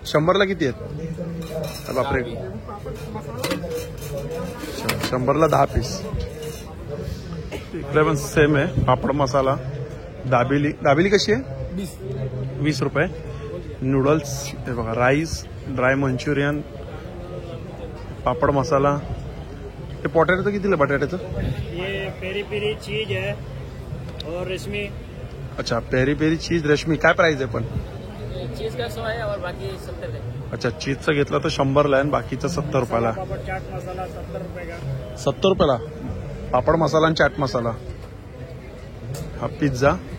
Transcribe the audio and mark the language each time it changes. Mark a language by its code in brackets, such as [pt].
[mr] 100ला किती आहेत? बापरे, 100ला 10 पीस. इकडे पण सेम आहे पापड मसाला. दाबेली कशी आहे? 20 रुपये. नूडल्स हे बघा, राईस, ड्राय मंचुरियन, पापड मसाला. हे पोटॅटोचं कितीला? बटाट्याचं [hi] ये पेरी पेरी चीज है और रेशमी. [mr] अच्छा, पेरी पेरी चीज रेशमी काय प्राइस आहे? पण [hi] चीज का 100 है और बाकी 70 है. [mr] अच्छा, चीजचं घेतलं तर 100ला आहे आणि बाकीचं 70 रुपयाला. [hi] पापड़ चाट मसाला 70 रुपए का. [mr] 70 रुपयाला पापड मसाला आणि चाट मसाला. हा पिझ्झा.